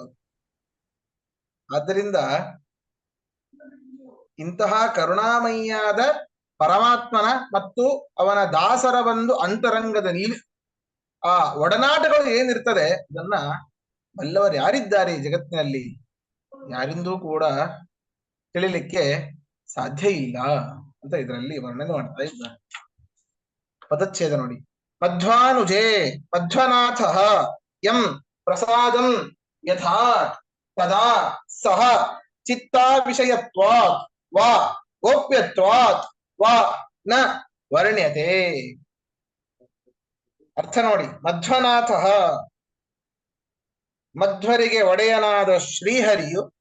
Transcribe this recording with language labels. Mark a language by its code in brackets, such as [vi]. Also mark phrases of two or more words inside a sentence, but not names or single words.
[kn] ಆದ್ದರಿಂದ ಇಂತಹ ಕರುಣಾಮಯಿಯಾದ ಪರಮಾತ್ಮನ ಮತ್ತು ಅವನ ದಾಸರ ಒಂದು ಅಂತರಂಗದಲ್ಲಿ ಆ ಒಡನಾಟಗಳು ಏನಿರ್ತದೆ ಅದನ್ನ ಬಲ್ಲವರು ಯಾರಿದ್ದಾರೆ ಈ ಜಗತ್ತಿನಲ್ಲಿ? ಯಾರಿಂದೂ ಕೂಡ ತಿಳಿಲಿಕ್ಕೆ ಸಾಧ್ಯ ಇಲ್ಲ ಅಂತ ಇದರಲ್ಲಿ ವರ್ಣನೆ ಮಾಡ್ತಾ ಇದ್ದಾರೆ. ಪದಚ್ಛೇದ ನೋಡಿ. [sa] ಮಧ್ವಾನುಜೇ ಮಧ್ವನಾಥ ಯಂ ಪ್ರಸಾದಂ ಯಥಾ ತದಾ ಸಹ ಚಿತ್ತಾ ವಿಷಯತ್ವಾತ್ ವಾ ಗೋಪ್ಯತ್ವಾತ್ ವಾ ನ ವರ್ಣ್ಯತೆ. [kn] ಅರ್ಥ ನೋಡಿ. ಮಧ್ವನಾಥ, ಮಧ್ವರಿಗೆ ಒಡೆಯನಾದ ಶ್ರೀಹರಿಯು,